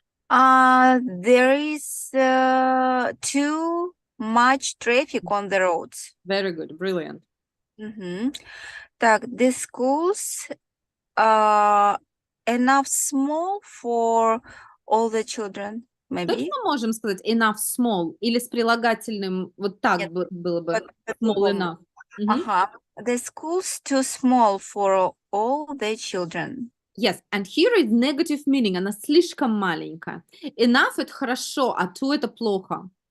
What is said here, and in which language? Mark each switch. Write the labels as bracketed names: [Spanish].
[English] There is too much traffic on the roads. Very good, brilliant. Так, the schools enough small for all the children, maybe. [Russian] Точно можем сказать [English] enough small [Russian] или с прилагательным вот так Нет, было бы small по-другому. [English] enough? Мгм. The school's too small for all the children. Yes, and here is negative meaning. [Russian] Она слишком маленькая. Enough — это хорошо, а too — это плохо.